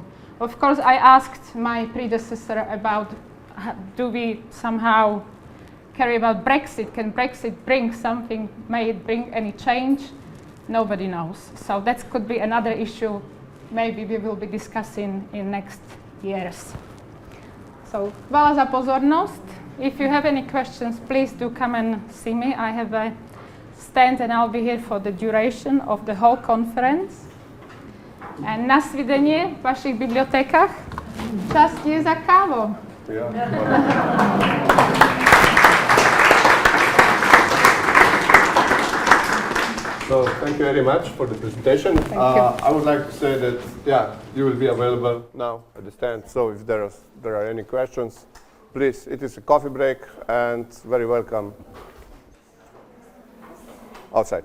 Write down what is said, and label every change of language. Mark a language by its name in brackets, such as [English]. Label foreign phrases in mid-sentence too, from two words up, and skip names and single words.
[English] Of course, I asked my predecessor about do we somehow care about Brexit? Can Brexit bring something? May it bring any change? Nobody knows. So that could be another issue maybe we will be discussing in next years. So, [Slovenian] hvala za pozornost. If you have any questions, please do come and see me. I have a stand and I'll be here for the duration of the whole conference. [Czech] And nasvidenje v vašich bibliotekách. Čas je za kávu. [English] So thank you very much for the presentation. I would like to say that you will be available now at the stand. So if there are any questions, please, it is a coffee break and very welcome outside.